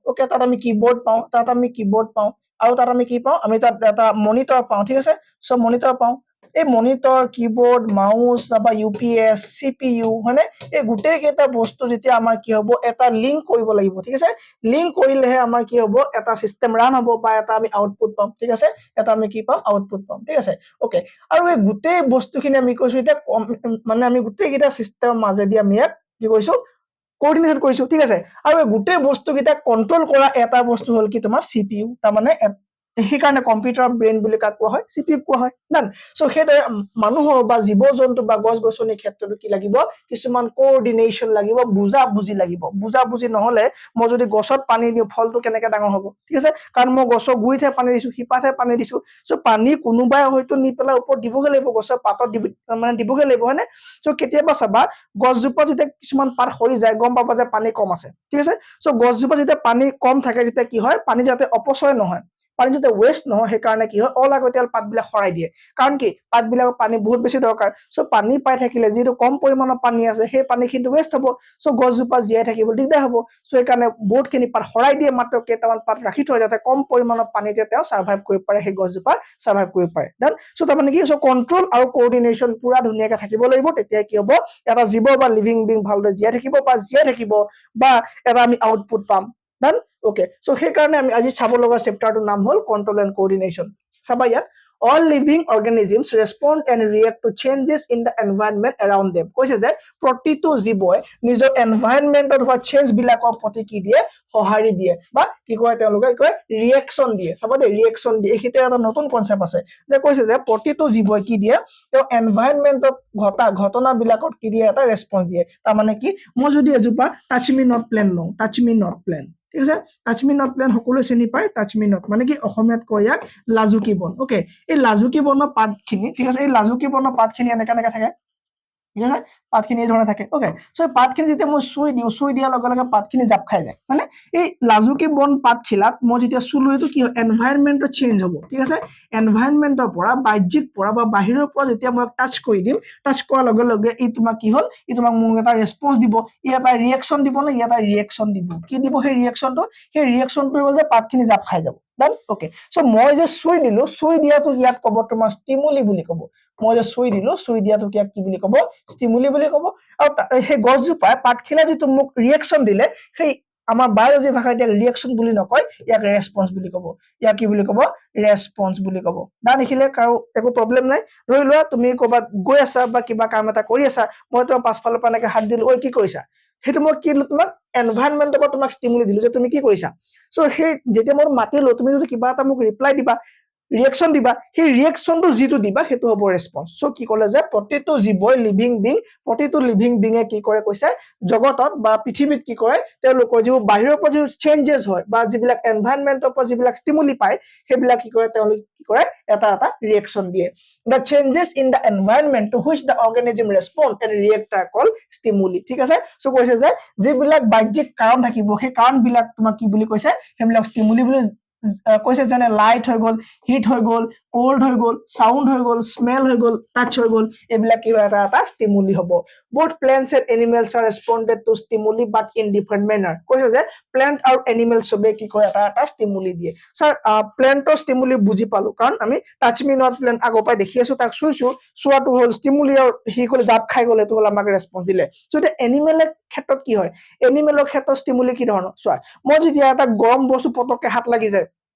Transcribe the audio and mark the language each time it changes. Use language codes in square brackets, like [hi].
[as] Okay, তাত আমি keyboard পাওঁ, তাত আমি কিবোৰ্ড পাওঁ, আৰু তাত আমি কি পাওঁ? আমি তাত এটা মনিটৰ পাওঁ। ঠিক আছে, সো মনিটৰ পাওঁ। এই মনিটৰ, কিবোৰ্ড, মাউস বা ইউপিএস, সিপিইউ হয়নে? এই গোটেই কেইটা বস্তু যেতিয়া আমাৰ কি হ'ব? এটা লিংক কৰিব লাগিব। ঠিক আছে, লিংক কৰিলেহে আমাৰ কি হ'ব? এটা সিস্টেম ৰান হ'ব বা এটা আমি আউটপুট পাম। ঠিক আছে, এটা আমি কি পাম? আউটপুট পাম। ঠিক আছে, ওকে, আৰু এই গোটেই বস্তুখিনি আমি কৈছো এতিয়া মানে আমি গোটেই কেইটা সিস্টেমৰ মাজেদি আমি ইয়াত কি কৈছো? কোঅৰ্ডিনেট কৰিছো। ঠিক আছে, আৰু এই গোটেই বস্তুকেইটা কন্ট্ৰোল কৰা এটা বস্তু হ'ল কি তোমাৰ সিপিইউ। তাৰ মানে সেইকাৰণে কম্পিউটাৰ ব্ৰেইন বুলি কাক কোৱা হয়? সিপিইউ কোৱা হয়। ডান। সো সেইদৰে মানুহৰ বা জীৱ-জন্তু বা গছ-গছনিৰ ক্ষেত্ৰতো কি লাগিব? কিছুমান কোঅৰ্ডিনেশ্যন লাগিব, বুজা-বুজি লাগিব। বুজা-বুজি নহলে মই যদি গছত পানী দিওঁ ফলটো কেনেকে ডাঙৰ হ'ব? ঠিক আছে, কাৰণ মই গছৰ গুৰিতহে পানী দিছো, শিপাতহে পানী দিছো। সো পানী কোনোবাই হয়তো নি পেলাই ওপৰত দিবগে লাগিব, গছৰ পাতত মানে দিবগে লাগিব, হয়নে? সো কেতিয়াবা চাবা গছজোপা যেতিয়া কিছুমান পাত সৰি যায় গম পাবা যে পানী কম আছে। ঠিক আছে, সো গছজোপা যেতিয়া পানী কম থাকে তেতিয়া কি হয়? পানী যাতে অপচয় নহয়, পানী যাতে ৱেষ্ট নহয়, সেইকাৰণে কি হয়? অলাগতিয়াল পাতবিলাক সৰাই দিয়ে। কাৰণ কি? পাতবিলাকক পানী বহুত বেছি দৰকাৰ। সো পানী পাই থাকিলে যিটো কম পৰিমাণৰ পানী আছে সেই পানীখিনি ৱেষ্ট হ'ব। সো গছজোপা জীয়াই থাকিব দিগদাৰ হ'ব। সো সেইকাৰণে বহুতখিনি পাত সৰাই দিয়ে, মাত্ৰ কেইটামান পাত ৰাখি থয় যাতে কম পৰিমাণৰ পানীতে তেওঁ সাৰ্ভাইভ কৰিব পাৰে, সেই গছজোপা সাৰ্ভাইভ কৰিব পাৰে। দেন সো তাৰমানে কি? সো কন্ট্ৰোল আৰু কোঅৰ্ডিনেশ্যন পুৰা ধুনীয়াকে থাকিব লাগিব, তেতিয়া কি হ'ব? এটা জীৱ বা লিভিং বিং ভালদৰে জীয়াই থাকিব বা এটা আমি আউটপুট পাম। ডান। ওকে, সো সেইকাৰণে আমি আজি চাব লগা চেপ্টাৰটোৰ নাম হ'ল কন্ট্ৰোল এণ্ড কোঅৰ্ডিনেশ্যন। চাবা ইয়াত [en] all living organisms respond and react to changes in the environment around them. [as] কৈছে যে প্ৰতিটো জীৱই নিজৰ এনভায়ৰনমেন্টত হোৱা চেঞ্জ বিলাকৰ প্ৰতি কি দিয়ে? সঁহাৰি দিয়ে, বা কি কয় তেওঁলোকে? কয় ৰিয়েকচন দিয়ে। চাবা দেই, ৰিয়েকচন দিয়ে। এইখিতে এটা নতুন কনসেপ্ট আছে যে কৈছে যে প্ৰতিটো জীৱই কি দিয়ে? তেওঁ এনভায়ৰনমেন্টত ঘটা ঘটনাবিলাকত কি দিয়ে? এটা ৰেসপন্স দিয়ে। তাৰ মানে কি? মই যদি এজোপা টাচ মি নট প্লেন লওঁ, টাচ মি নট প্লেন, ঠিক আছে, টাচ মি নট প্লেন সকলোৱে চিনি পায়। টাচ মি নট মানে কি? অসমীয়াত কয় ইয়াক লাজুকী বন। ওকে, এই লাজুকী বনৰ পাতখিনি, ঠিক আছে, এই লাজুকী বনৰ পাতখিনি এনেকা থাকে। ঠিক আছে, পাতখিনি এই ধৰণে থাকে। ওকে, সো পাতখিনি যেতিয়া মই চুই দিয়াৰ লগে লগে পাতখিনি জাপ খাই যায়। মানে এই লাজুকী বন পাতখিলাত মই যেতিয়া চুলো এইটো কি হয়? এনভায়ৰনমেন্টৰ চেঞ্জ হ'ব। ঠিক আছে, এনভায়ৰনমেন্টৰ পৰা বাহ্যিক পৰা বা বাহিৰৰ পৰা যেতিয়া মই টাচ কৰি দিম, টাচ কৰাৰ লগে লগে ই তোমাক কি হ'ল? ই তোমাক মোক এটা ৰেসপন্স দিব, ই এটা ৰিয়েকচন দিব নে? ই এটা ৰিয়েকচন দিব। কি দিব সেই ৰিয়েকচনটো? সেই ৰিয়েকচনটো হ'ল যে পাতখিনি জাপ খাই যাব। ডান। ওকে, সো মই যে চুই দিলো, চুই দিয়াটো ইয়াত ক'ব তোমাৰ ষ্টিমুলি বুলি ক'ব। মই যে চুই দিলো, চুই দিয়াটো ইয়াক কি বুলি ক'ব? ষ্টিমুলি বুলি ক'ব। আৰু সেই গছজোপাই পাতখিলা যিটো মোক ৰিয়েকচন দিলে, সেই আমাৰ বায়লজি ভাষাত ইয়াক ৰিয়েকচন বুলি নকয়, ইয়াক ৰেসপন্স বুলি ক'ব। ইয়াক কি বুলি ক'ব? ৰেসপন্স বুলি ক'ব। ডান। দেখিলে কাৰো একো প্ৰব্লেম নাই। ধৰি লোৱা তুমি ক'ৰবাত গৈ আছা বা কিবা কাম এটা কৰি আছা, মই তোমাৰ পাছফালৰ পৰা এনেকে হাত দিলো, ঐ কি কৰিছা? সেইটো মই কি দিলো? তোমাক এনভায়ৰনমেন্টৰ পৰা তোমাক ষ্টিমুলি দিলো যে তুমি কি কৰিছা। সো সেই যেতিয়া মই মাতিলো, তুমি যদি কিবা এটা মোক ৰিপ্লাই দিবা, ৰিয়েকচন দিবা, সেই ৰিয়েকচনটো যিটো দিবা সেইটো হ'ব ৰেসপন্স। সো কি ক'লে যে প্ৰতিটো জীৱই প্ৰতিটো লিভিং বিঙে কি কৰে কৈছে? জগতত বা পৃথিৱীত কি কৰে? তেওঁলোকৰ যিবোৰ বাহিৰৰ পৰা যিবোৰ চেঞ্জেছ হয় বা যিবিলাক এনভায়ৰনমেন্টৰ পৰা যিবিলাক ষ্টিমুলি পায়, সেইবিলাক কি কৰে? তেওঁলোকে কি কৰে? এটা ৰিয়েকচন দিয়ে। [en] The changes in the environment to which the organism respond and react are called stimuli. [as] ঠিক আছে, সো কৈছে যে যিবিলাক বাহ্যিক কাৰণ থাকিব, সেই কাৰণবিলাক তোমাক কি বুলি কৈছে? সেইবিলাক ষ্টিমুলি বুলি কৈছে। যেনে লাইট হৈ গ'ল, হিট হৈ গ'ল, কোল্ড হৈ গ'ল, সাউন্ড হৈ গ'ল, স্মেল হৈ গ'ল, টাচ হৈ গ'ল, এইবিলাক কি হয়? এটা ষ্টিমুলি হ'ব। [en] Both plants and animals are responded to stimuli but in different manner. [as] কৈছে যে প্লেন্ট আৰু এনিমেল সবে কি কৰে? এটা ষ্টিমুলি দিয়ে। স্যাৰ প্লেন্টৰ ষ্টিমুলি বুজি পালো, কাৰণ আমি টাচ মি নট প্লেন আগৰ পৰাই দেখি আছো, তাক চুইছো, চোৱাটো হ'ল ষ্টিমুলি, আৰু সি ক'লে জাপ খাই গ'ল, এইটো হ'ল আমাক ৰেসপন্স দিলে। সো এতিয়া এনিমেলৰ ক্ষেত্ৰত কি হয়? এনিমেলৰ ক্ষেত্ৰত ষ্টিমুলি কি ধৰণৰ? চোৱা, মই যেতিয়া এটা গৰম বস্তু পতককে হাত লাগি যায়,